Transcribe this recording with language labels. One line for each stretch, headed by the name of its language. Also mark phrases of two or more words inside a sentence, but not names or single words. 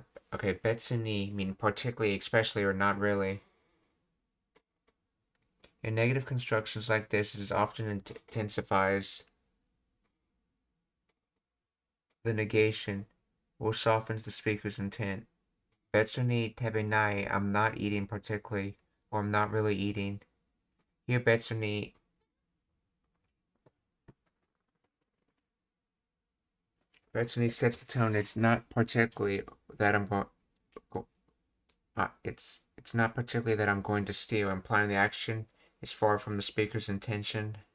English: Okay, Betsuni mean particularly, especially, or not really. In negative constructions like this, it is often intensifies the negation, which softens the speaker's intent.
Japanese: 別に食べない,
English: I'm not eating particularly, or I'm not really eating. Here
Japanese: 別に
English: sets the tone. It's not particularly that I'm going. It's not particularly that I'm going to steal, implying the action is far from the speaker's intention.